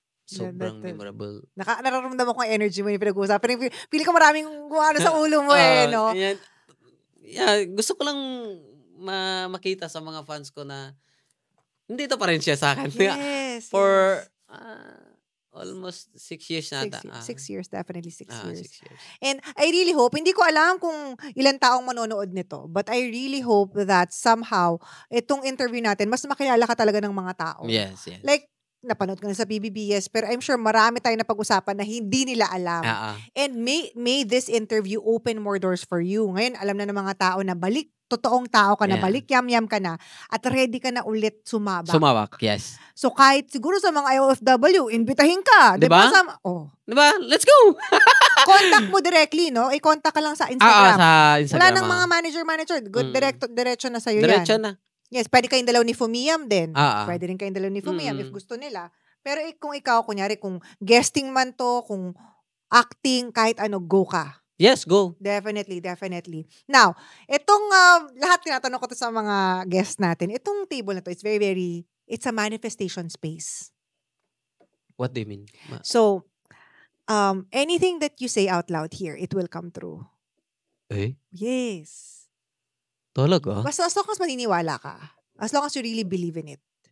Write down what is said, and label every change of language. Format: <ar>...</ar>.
<tl>Sobrang memorable. Nararamdaman ko ang energy mo yung pinag-uusapan. Pili ko maraming sa ulo mo no? Gusto ko lang makita sa mga fans ko na nandito pa rin siya sa akin.</tl> <en>Yes. For almost 6 years na. 6 years, definitely 6 years. 6 years. And I really hope,</en> <tl>hindi ko alam kung ilang taong manonood nito,</tl> <en>but I really hope that somehow,</en> <tl>itong interview natin, mas makilala ka talaga ng mga tao.</tl> <en>Yes.</en> <tl>Like, napanood ko na sa PBBS, pero</tl> <en>I'm sure</en> <tl>marami tayong napag-usapan na hindi nila alam.</tl> <en>And may this interview open more doors for you.</en> <tl>Ngayon, alam na ng mga tao na totoong tao ka na, balik yam-yam ka na, at ready ka na ulit sumabak. Sumabak, yes. So kahit siguro sa mga IOFW, imbitahin ka. Diba? Diba?</tl> <en>Let's go!</en> <tl>Contact mo directly, no? I-contact ka lang sa Instagram. Sa Instagram. Wala nang mga manager. Good, diretso na sa'yo Diretso yan. na. Yes, pwede kayong dalaw ni Fumiam din. Pwede rin kayong dalaw ni Fumiam if gusto nila. Pero kung ikaw, kunyari, kung guesting man to, kung acting, kahit ano, go ka.</tl> <en>Yes, go. Definitely.</en> <tl>Now, itong lahat tinatanong ko to sa mga guests natin. Itong table na to,</tl> <en>it's very, very, it's a manifestation space. What do you mean? So, anything that you say out loud here, it will come true. Yes.</en> <tl>Talaga? Basta</tl> <en>as long as</en> <tl>maniniwala ka.</tl> <en>As long as you really believe in it.</en>